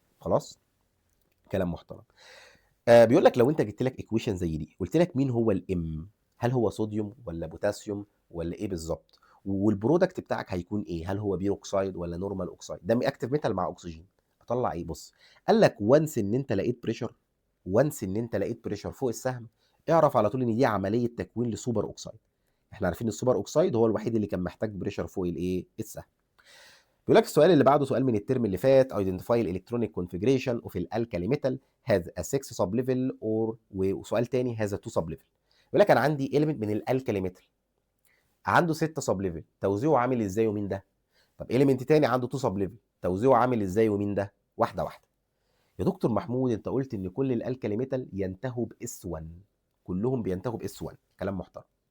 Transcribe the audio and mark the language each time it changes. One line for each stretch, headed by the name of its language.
Arabic: خلاص، كلام محترم. بيقول لك لو انت جبت لك ايكويشن زي دي، قلت لك مين هو الام، هل هو صوديوم ولا بوتاسيوم ولا ايه بالظبط، والبرودكت بتاعك هيكون ايه، هل هو بيروكسايد ولا نورمال اوكسايد، ده اكتيف ميتال مع اكسجين، اطلع ايه؟ بص، قال لك وانس ان انت لقيت بريشر، وانس ان انت لقيت بريشر فوق السهم، اعرف على طول ان دي عمليه تكوين لسوبر اوكسايد. احنا عارفين السوبر اوكسايد هو الوحيد اللي كان محتاج بريشر فوق الايه؟ السهم. بيقول لك السؤال اللي بعده سؤال من الترم اللي فات:
English: identify electronic configuration of الالكالي metal has a 6 sub level or،
Arabic: وسؤال تاني
English: has a 2 sub level.
Arabic: بيقول لك انا عندي element من الالكالي metal عنده 6 sub level، توزيعه عامل ازاي ومين ده؟ طب element تاني عنده 2 sub level، توزيعه عامل ازاي ومين ده؟ واحده واحده. يا دكتور محمود انت قلت ان كل الالكالي ميتال ينتهوا باس 1، كلهم بينتهوا باس 1، كلام محترم.